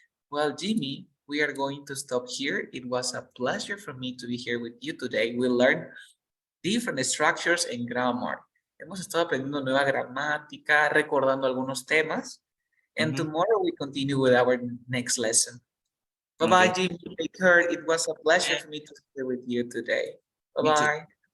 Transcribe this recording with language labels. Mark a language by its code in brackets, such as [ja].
[en] Well, Jimmy, we are going to stop here. It was a pleasure for me to be here with you today. We learned different structures and grammar. [es] Hemos estado aprendiendo nueva gramática, recordando algunos temas. [en] And tomorrow we continue with our next lesson. Bye-bye, Jimmy. Take care. It was a pleasure for me to be with you today. Bye-bye.